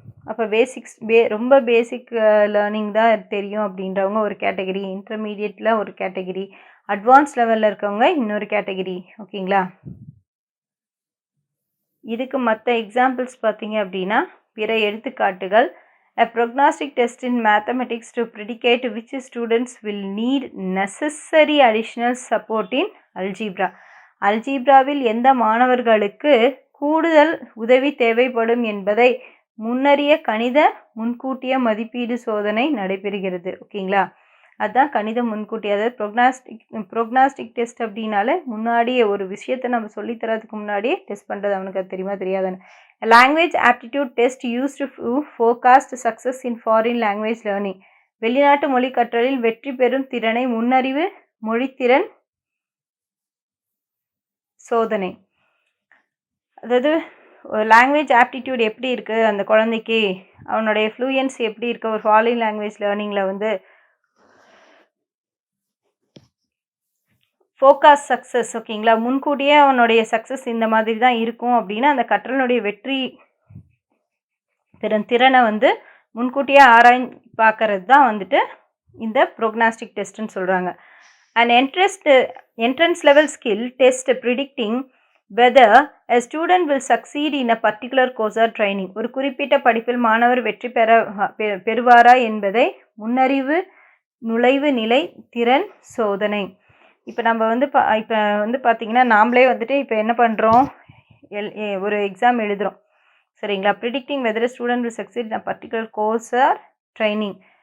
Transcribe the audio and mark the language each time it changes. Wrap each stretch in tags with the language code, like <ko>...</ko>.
<ta>அப்போ ரொம்ப பேசிக் லேர்னிங் தான் தெரியும் அப்படின்றவங்க ஒரு கேட்டகரி, இன்டர்மீடியட்டில் ஒரு கேட்டகரி, அட்வான்ஸ் லெவலில் இருக்கவங்க இன்னொரு கேட்டகரி. ஓகேங்களா? இதுக்கு மற்ற எக்ஸாம்பிள்ஸ் பார்த்தீங்க அப்படின்னா பிற எடுத்துக்காட்டுகள்.</ta> <en>A prognostic test in mathematics to predicate which students will need necessary additional support in algebra.</en> <ta>அல்ஜீப்ராவில் எந்த மாணவர்களுக்கு கூடுதல் உதவி தேவைப்படும் என்பதை முன்னறிய கணித முன்கூட்டிய மதிப்பீடு சோதனை நடைபெறுகிறது. ஓகேங்களா? அதுதான் கணித முன்கூட்டி, அதாவது ப்ரோக்னாஸ்டிக் டெஸ்ட் அப்படின்னாலே முன்னாடியே ஒரு விஷயத்தை நம்ம சொல்லித்தரதுக்கு முன்னாடியே டெஸ்ட் பண்ணுறது. அவனுக்கு அது தெரியுமா தெரியாதுன்னு.</ta> <en>Language aptitude test used to forecast success in foreign language learning.</en> <ta>வெளிநாட்டு மொழி கற்றலில் வெற்றி பெறும் திறனை முன்னறிவு மொழித்திறன் சோதனை. அதாவது லாங்குவேஜ் ஆப்டிடியூட் எப்படி இருக்குது அந்த குழந்தைக்கு, அவனுடைய ஃப்ளூயன்சி எப்படி இருக்குது ஒரு ஃபாரின் லாங்குவேஜ் லேர்னிங்கில் வந்து ஃபோகாஸ் சக்ஸஸ். ஓகேங்களா? முன்கூட்டியே அவனுடைய சக்ஸஸ் இந்த மாதிரி தான் இருக்கும் அப்படின்னு அந்த கற்றலுடைய வெற்றி பெறும் திறனை வந்து முன்கூட்டியே ஆராய்ந்து பார்க்கறது தான் வந்துட்டு இந்த ப்ரோக்னாஸ்டிக் டெஸ்ட்டுன்னு சொல்கிறாங்க.</ta> <en>And entrance level skill test predicting whether a student will succeed in a particular course or training.</en> <ta>ஒரு குறிப்பிட்ட படிப்பில் மாணவர் வெற்றி பெறுவாரா என்பதை முன்னறிவு நுழைவு நிலை திறன் சோதனை. இப்போ நம்ம வந்து இப்போ வந்து பார்த்திங்கன்னா நாமளே வந்துட்டு இப்போ என்ன பண்ணுறோம், ஒரு எக்ஸாம் எழுதுகிறோம். சரிங்களா?</ta> <en>Predicting whether student will succeed in a particular course or training.</en>